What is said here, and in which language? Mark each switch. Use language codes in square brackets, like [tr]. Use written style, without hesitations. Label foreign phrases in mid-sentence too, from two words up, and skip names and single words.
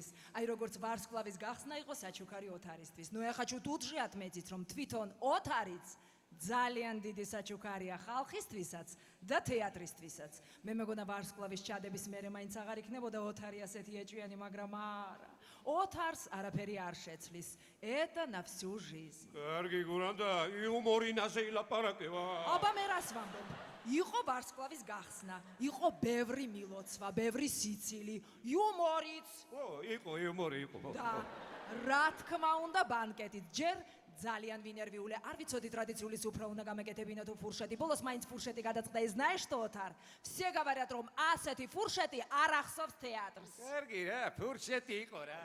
[ka] აი როგორც ვარსკვლავის გახსნა იყო საჩუქარი ოთარისთვის. ნუ ეხლა ჩუ დუძღიათ მეძით რომ თვითონ ოთარიც ძალიან დიდი საჩუქარია ხალხისთვისაც და თეატრისთვისაც. მე მეგონა ვარსკვლავის ჩადების მერე მაინც აღარ იქნებოდა ოთარი ასეთი ეჭვიანი, მაგრამ არა. ოთარს არაფერი არ შეცვლის. [ru] Это на всю жизнь. [ka] კარგი გურანდა, იუმორინაზე ილაპარაკება. აბა მე რას ვამბობ? იყო ვარსკვლავის გახსნა, იყო ბევრი მილოცვა, ბევრი სიცილი, იუმორიც. ო, იყო იუმორი იყო. და რა თქმა უნდა ბანკეტით. ჯერ ძალიან ვინერვიულე, არ ვიცოდი ტრადიციული სუფრა უნდა გამეკეთებინა თუ ფურშეტი. ბოლოს მაინც ფურშეტი გადაწყდა. [ru] И знаешь что, Отар? Все говорят, [ka] რომ ასეთი ფურშეტი არ ახსოვს თეატრს. კარგი რა, ფურშეტი იყო რა.